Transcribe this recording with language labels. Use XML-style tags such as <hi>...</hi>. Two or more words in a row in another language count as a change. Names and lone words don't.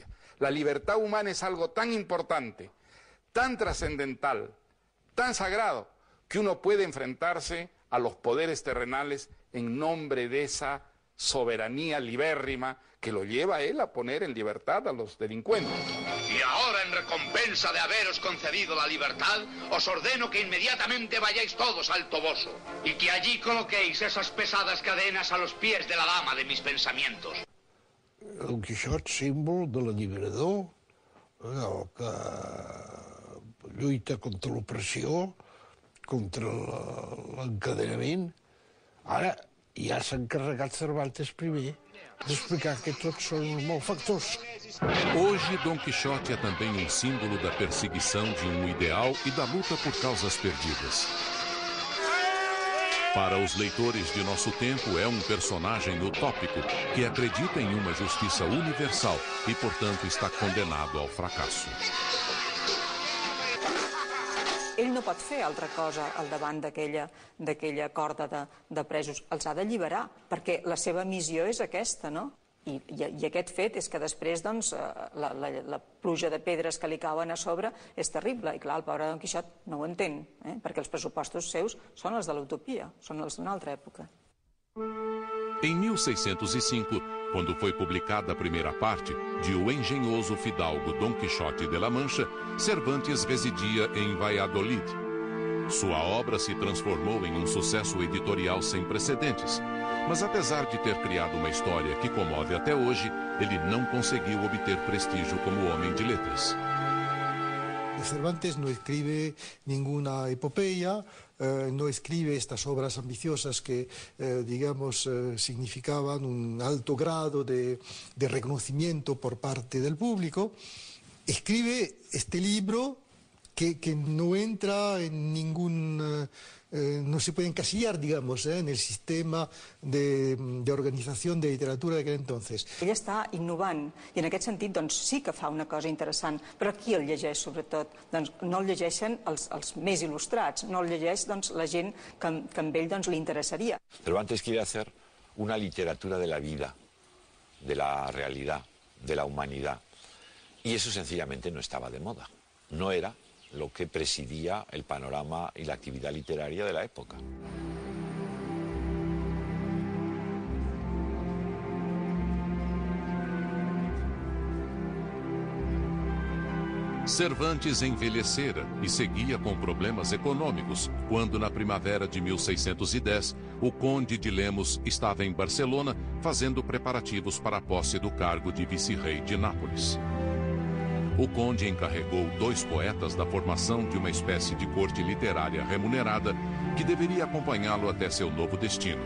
<es>La libertad humana es algo tan importante, tan trascendental, tan sagrado, que uno puede enfrentarse a los poderes terrenales en nombre de esa soberanía libérrima que lo lleva a él a poner en libertad a los delincuentes. Y ahora, en recompensa de haberos concedido la libertad, os ordeno que inmediatamente vayáis todos al Toboso y que allí coloquéis esas pesadas cadenas a los pies de la dama de mis pensamientos.</es> <ca>Don Quixot, símbol de l'alliberador, el que lluita contra l'opressió, contra l'encadenament. Ara ja s'ha encarregat Cervantes primer d'explicar que tots són uns malfactors.</ca> <pt>Hoje, Don Quixote é também um símbolo da perseguição de um ideal e da luta por causas perdidas. Para os leitores de nosso tempo, é um personagem utópico que acredita em uma justiça universal e, portanto, está condenado ao fracasso.</pt> <ca>Ell no pot fer altra cosa al davant d'aquella corda de presos. Els ha d'alliberar, perquè la seva missió és aquesta, no? I aquest fet és que després, doncs, la pluja de pedres que li cauen a sobre és terrible. I clar, el pobre Don Quixot no ho entén, perquè els pressupostos seus són els de l'utopia, són els d'una altra època.</ca> <pt>Em 1605, quando foi publicada a primeira parte de O Engenhoso Fidalgo Dom Quixote de la Mancha, Cervantes residia em Valladolid. Sua obra se transformou em um sucesso editorial sem precedentes, mas apesar de ter criado uma história que comove até hoje, ele não conseguiu obter prestígio como homem de letras.</pt> <es>Cervantes no escribe ninguna epopeya, no escribe estas obras ambiciosas que, digamos, significaban un alto grado de reconocimiento por parte del público. Escribe este libro que no entra en ningún... no se puede encasillar, digamos, en el sistema de organización de literatura d'aquell entonces.</es> <ca>Ell està innovant i en aquest sentit doncs, sí que fa una cosa interessant, però qui el llegeix sobretot? Doncs, no el llegeixen els més il·lustrats, no el llegeix doncs, la gent que amb ell doncs, li interessaria.</ca> <es>Cervantes quiere hacer una literatura de la vida, de la realidad, de la humanidad. Y eso sencillamente no estaba de moda. No era lo que presidía el panorama y la actividad literaria de la época.</es> <pt>Cervantes envelhecera e seguia com problemas econômicos quando, na primavera de 1610, o conde de Lemos estava em Barcelona fazendo preparativos para a posse do cargo de vice-rei de Nápoles. O conde encarregou 2 poetas da formação de uma espécie de corte literária remunerada que deveria acompanhá-lo até seu novo destino.</pt>